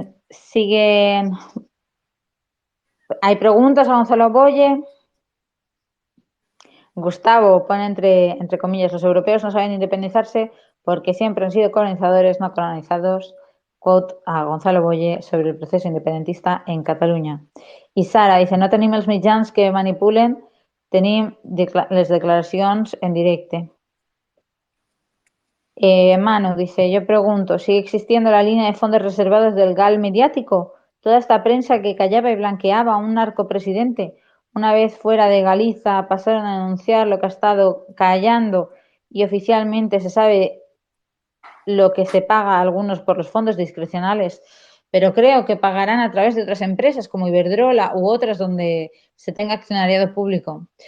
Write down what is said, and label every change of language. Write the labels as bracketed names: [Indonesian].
[Spanish] Siguen. ¿Hay preguntas a Gonzalo Boye? Gustavo pone entre comillas, los europeos no saben independizarse porque siempre han sido colonizadores, no colonizados. Quote a Gonzalo Boye sobre el proceso independentista en Cataluña. Y Sara dice, [Catalan] no tenim els mitjans que manipulen, tenim les declaracions en directe. [Spanish] Manu dice, yo pregunto, ¿sigue existiendo la línea de fondos reservados del GAL mediático? Toda esta prensa que callaba y blanqueaba a un narcopresidente, una vez fuera de Galiza, pasaron a denunciar lo que ha estado callando y oficialmente se sabe lo que se paga a algunos por los fondos discrecionales, pero creo que pagarán a través de otras empresas como Iberdrola u otras donde se tenga accionariado público.